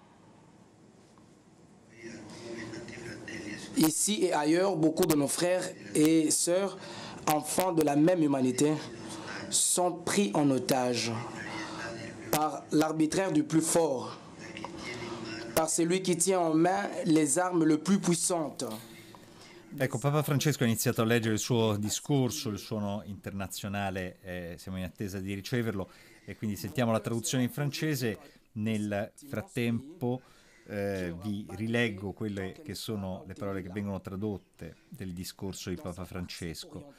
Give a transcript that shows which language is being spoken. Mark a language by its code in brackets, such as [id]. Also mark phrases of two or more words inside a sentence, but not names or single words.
[fr] Ici et ailleurs, beaucoup de nos frères et sœurs, enfants de la même humanité, sont pris en otage par l'arbitraire du plus fort, par celui qui tient en main les armes le plus puissantes. [it] Ecco, Papa Francesco ha iniziato a leggere il suo discorso, il suono internazionale, siamo in attesa di riceverlo e quindi sentiamo la traduzione in francese. Nel frattempo vi rileggo quelle che sono le parole che vengono tradotte del discorso di Papa Francesco.